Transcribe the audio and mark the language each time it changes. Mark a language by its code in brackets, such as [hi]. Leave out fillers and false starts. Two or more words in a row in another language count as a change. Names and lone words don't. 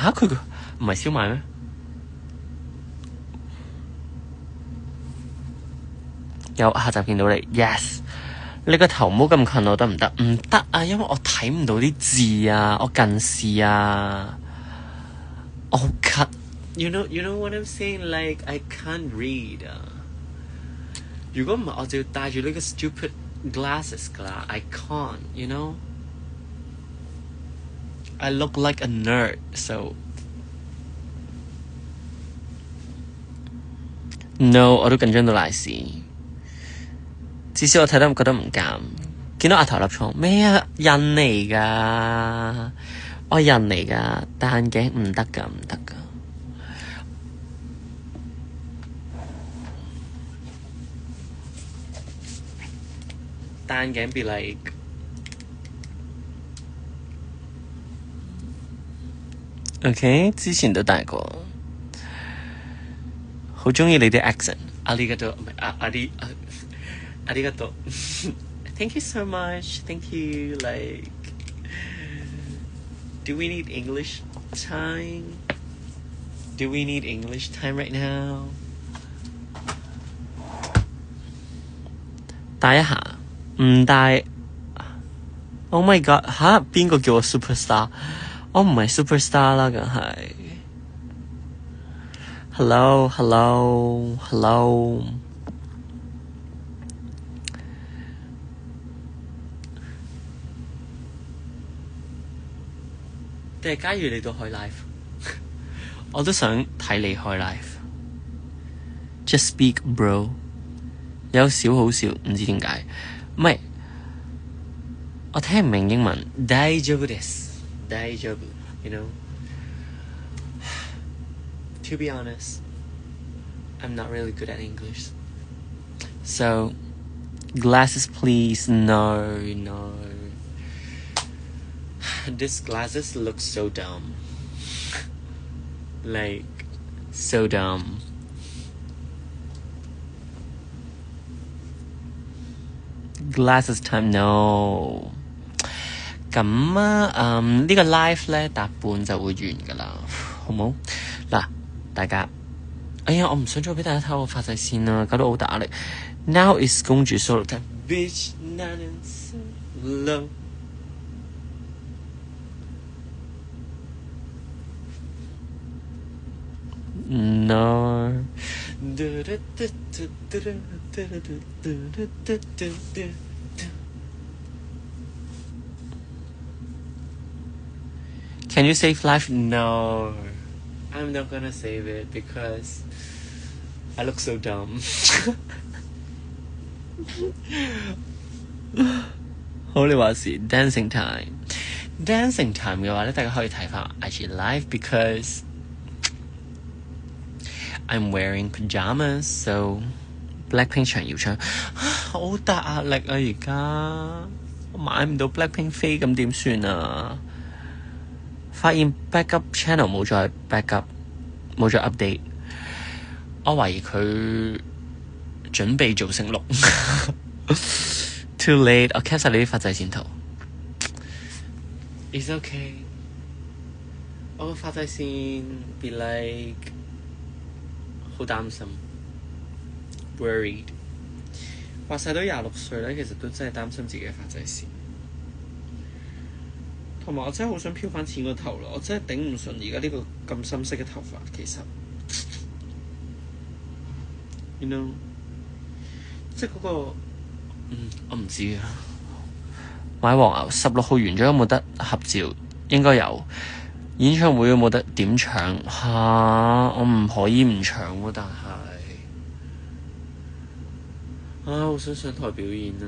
[yue] 嚇佢唔係燒賣咩？有，下集見到你 ，yes。你個頭唔好咁近我得唔得？唔得啊，因為我睇唔到啲字啊，我近視啊。我好咳。 [en] You know what I'm saying? Like I can't read. [yue] 如果唔係，我就要戴住呢個 [en] stupid glasses [yue] 㗎啦。 [en] I can't. You know? I look like a nerd. So no， [yue] 我都緊張到賴屎。至少我睇得覺得唔尷。見到額頭立瘡咩啊？印嚟㗎，我印嚟㗎，戴眼鏡唔得㗎。戴眼鏡 [en] be like OK， [yue] 之前都戴過，好鍾意你啲 accent。阿里嘎多唔係阿里嘎多 [en] Thank you so much. Thank you. Like, do we need English time? Do we need English time right now? [yue] 帶一下，唔帶。 [en] Oh my god！ [yue] 嚇，邊個叫我 superstar？ 我唔係 superstar 啦，梗係。Hello。定係假如你都開 live， 我都想睇你開 live。 [en] Just speak bro， [yue] 有少好笑，唔知點解。唔係我聽唔明英文。 [ja] 大丈夫です大丈夫 [en] you know to be honest I'm not really good at English so glasses please no These glasses look so dumb like so dumb Glasses time no [yue] 咁啊呢個 live 咧搭半就會完㗎啦，好冇？嗱，大家，哎呀，我唔想再俾大家睇我發際線啦，搞到好大壓力。 [en] Now is 公主 solo time bitch not in solo no Can you save life? No, I'm not gonna save it because I look so dumb. [yue] 好，你話是 [en] dancing time [yue] 嘅話咧，大家可以睇翻 IG live [en] because I'm wearing pajamas, so [yue] Blackpink 場要唱，好大壓力啊！而家我買唔到 Blackpink 飛，咁點算啊？發現 backup channel 冇再 backup， 冇再 update， 我懷疑佢準備做星錄。 [en] Too late， [yue] 我 cap 晒你啲發際線圖。 [en] It's okay， [yue] 我個發際線 [en] be like [yue] 好擔心 ，worried。話晒都26歲咧，其實都真係擔心自己嘅發際線。同埋我真係好想漂翻前個頭咯，我真係頂唔順而家呢個咁深色嘅頭髮，其實 ， [en] you know， [yue] 即係嗰個，我唔知啊。買黃牛16號完咗有冇得合照？應該有。演唱會有冇得點搶？我唔可以唔搶喎，但係，好想上台表演啊！